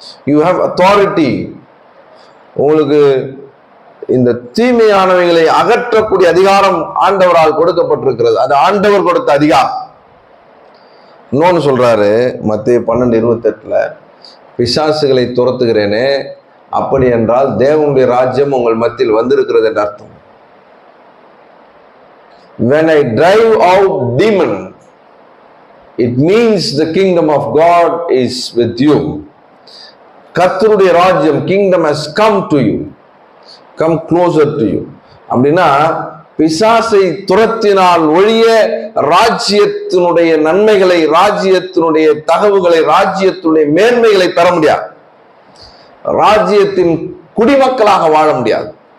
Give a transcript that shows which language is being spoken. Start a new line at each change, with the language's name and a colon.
English: You have authority.
Tamil: உங்களுக்கு இந்த தீமையானவைகளை அகற்றக்கூடிய அதிகாரம் ஆண்டவரால் கொடுக்கப்பட்டிருக்கிறது. அது ஆண்டவர் கொடுத்த அதிகாரம். இன்னொன்னு சொல்றாரு மத்தேயு 12:28, பிசாசுகளை துரத்துகிறேனே, அப்படி என்றால் தேவனுடைய ராஜ்யம் உங்கள் மத்தியில் வந்திருக்கிறது என்று அர்த்தம்.
English: When I drive out demon, it means the kingdom of God is with you.
Tamil: கர்த்தருடைய ராஜ்யம்,
English: kingdom has come to you, come closer to you.
Tamil: அப்படின்னா பிசாசை துரத்தினால் ஒழிய ராஜ்யத்தினுடைய நன்மைகளை, ராஜ்யத்தினுடைய தகவுகளை, ராஜ்யத்தினுடைய மேன்மைகளை பெற முடியாது. ராஜ்யத்தின் குடிமக்களாக வாழ முடியாது.